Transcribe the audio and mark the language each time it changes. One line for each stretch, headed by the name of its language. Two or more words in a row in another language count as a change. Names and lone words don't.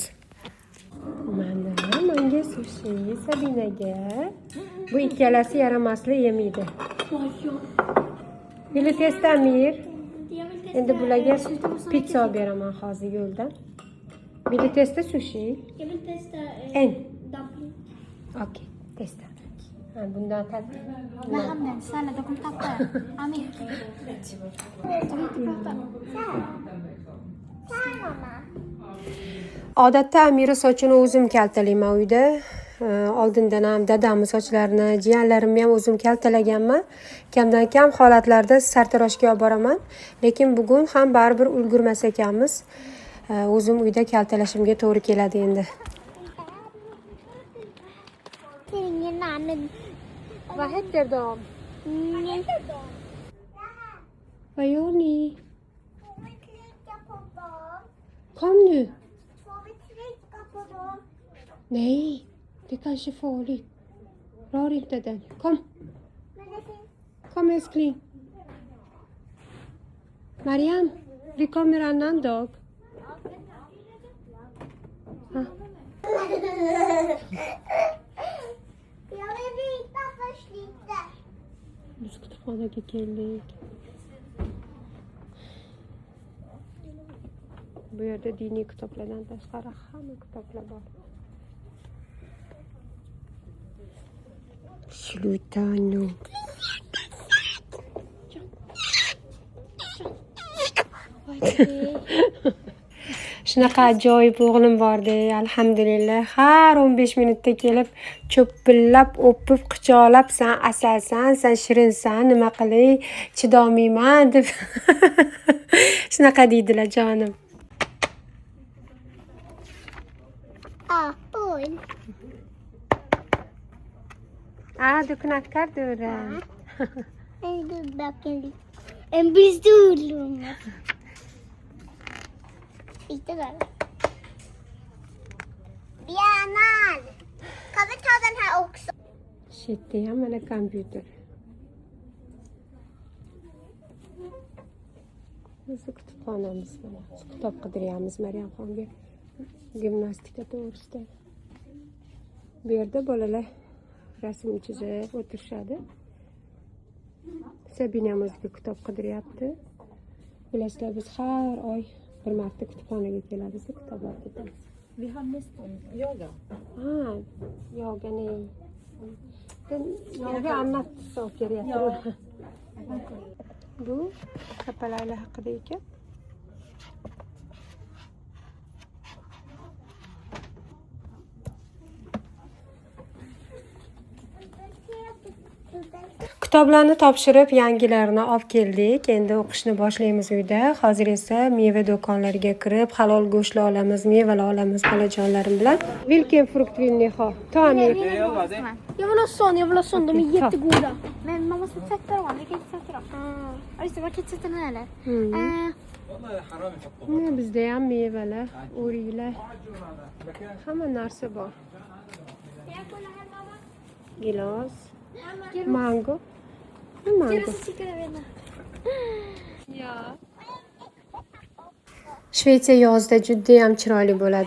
Uzbek: Mana menga sushi, Sabinaga. Bu ikkalasi yaramasli yemaydi. Bili testamir. Endi bularga pizza olib beraman hozir yo'ldan. Bili testa sushi. Bili testa dumpling. Okay, testa. Bundan Naham sana da kun tappa. Amin. Odatda Amira sochini o'zim kaltalayman uyda. Oldindan ham dadamni sochlarini, jiyanlarimni ham o'zim kaltalaganman. Kamdan kam holatlarda sartaroshga olib boraman, lekin bugun ham baribir ulgurmas ekanmiz. O'zim uyda kaltalashimga to'g'ri keladi endi.
Swedish: Vad heter de? Vad gör ni? Får vi klicka på dem? Kom nu. Får vi klicka på dem? Nej, det är kanske farligt. Rör inte den. Kom. Men det finns... Kom älskling. Mariam, vi kommer annan dag. Ha. Jag vill byta först lite.
Uzbek: Biz kutubxonaga keldik. Bu yerda diniy kitoblardan tashqari hamma kitoblar bor. Slutano. Shunaqa ajoyib o'g'lim bordi, alhamdulillah. Har 15 minutda kelib, cho'ppillab, o'pib, quchoqlab, "Sen asalsan, sen shirinsan, nima qilay, chidolmayman" deb. Shunaqa deydilar jonim. Oj.
Swedish: Du knackar dörren. En dubbelken. En pistolunge. Lite där. Björnar! Kan vi ta den här också? Shit, det är med computer.
Uzbek: Bizni kutubxonamiz mana. Kitob qidiryapmiz Maryamxonga. Gimnastika to'g'risida. Bu yerda bolalar rasm chizib o'tirishadi. Sabinam o'ziga kitob qidiryapti. Bilasizlar, biz har oy bir marta kutubxonaga kelamiz, kitoblar ketamiz.
Swedish: Vi har nästan yoga. Yoga nej. Yoga annat saker jag tror.
Uzbek: Bu kapalaylar haqida ekan. Kitoblarni topshirib, yangilarini olib keldik. Endi o'qishni boshlaymiz uyda. Hozir esa meva do'konlariga kirib, halol go'shtlar olamiz, mevalar olamiz bolajonlarim bilan.
Swedish: Vilken frukt vill ni ha? Ta Amir. Jag vill ha sån, de är jättegoda. Men man måste tvätta dem, vi kan inte tvätta dem. Ja, just det, man kan inte tvätta den heller.
Uzbek: Bizda ham mevalar, o'riklar, hamma narsa bor. Gilos, mango. Mango. Shvetsiya yozda juda ham chiroyli bo'ladi.